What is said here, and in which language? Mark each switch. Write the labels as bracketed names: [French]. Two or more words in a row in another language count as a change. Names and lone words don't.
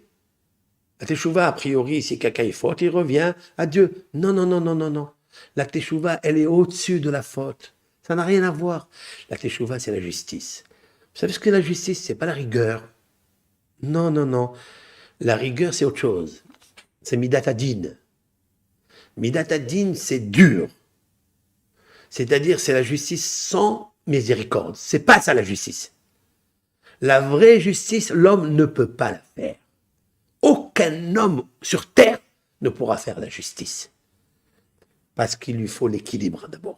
[French] La teshuva, a priori, si quelqu'un est faute, il revient à Dieu. Non, non, non, non, non, non. La teshuva, elle est au-dessus de la faute. Ça n'a rien à voir. La teshuva, c'est la justice. Vous savez ce que la justice? C'est pas la rigueur. Non, non, non. La rigueur, c'est autre chose. [Hebrew] C'est מידת הדין. מידת הדין, [French] c'est dur. C'est-à-dire, c'est la justice sans miséricorde. C'est pas ça la justice. La vraie justice, l'homme ne peut pas la faire. Aucun homme sur terre ne pourra faire la justice. Parce qu'il lui faut l'équilibre d'abord.